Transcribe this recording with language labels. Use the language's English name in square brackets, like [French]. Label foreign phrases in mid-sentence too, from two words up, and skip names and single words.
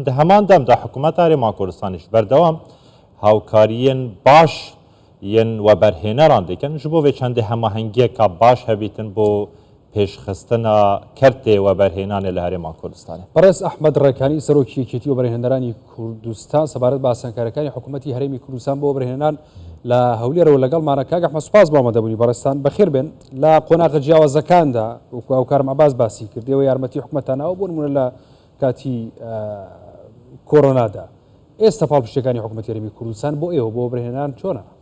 [Kurdish] Di heman dem de hikûmeta Herêma Kurdistanê ji berdewam hawkariyên baş yên weberhêneran dikin ji bo vê çendê hemahengiyeka baş hebîtin bo pêşxistina kertê weberhênanê li Herêma Kurdistanê. [Central Kurdish] بەڕێز ئەحمەد ڕێکانی سەرۆکی یەکێتی وەبەرهێنەرانی کوردستان سەبارەت بە ئاسانکاریەکانی حکوومەتی هەرێمی کوردستان بۆ وەبەرهێنان لە هەولێرەوە لەگەڵمانە کاک ئەحمەد سوپاس بۆ ئامادەبوونی بەڕێستان بەخێر بێن لە قۆناغە جیاوازەکاندا وەکو ئەوکارم عەباس باسی کردەوە یارمەتی حکوومەتانەوە بۆ نمونە لە کاتی کۆڕۆنادا ئێستا پاڵپشتەکانی حکوومەتی هەرێمی کوردستان بۆ ئێوە بۆ وەبەرهێنان چۆنە؟